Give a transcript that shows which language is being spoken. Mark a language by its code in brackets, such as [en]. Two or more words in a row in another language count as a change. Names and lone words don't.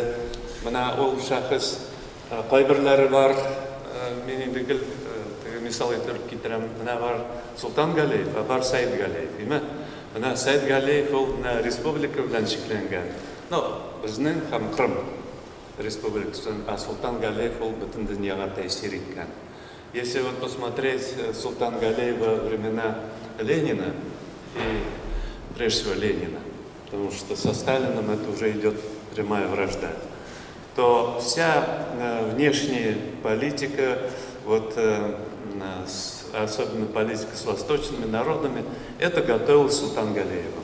[tt] Менә ул шәхес кайберләре бар, мин инде теге мисал итеп китерәм. Менә бар Солтан Галиев, бар Сәйд Галиев, диме? Менә Сәйд Галиев ул республика белән шикләнгән. Безнең һәм Крым республикасын, а Султан Галиев ол бөтен дөньяга тәэсир иткән. [ru] Если вот посмотреть Султан Галиева времена Ленина и прежде всего Ленина, потому что со Сталином это уже идет прямая вражда, то вся внешняя политика, вот, особенно политика с восточными народами, это готовил Султан Галиева.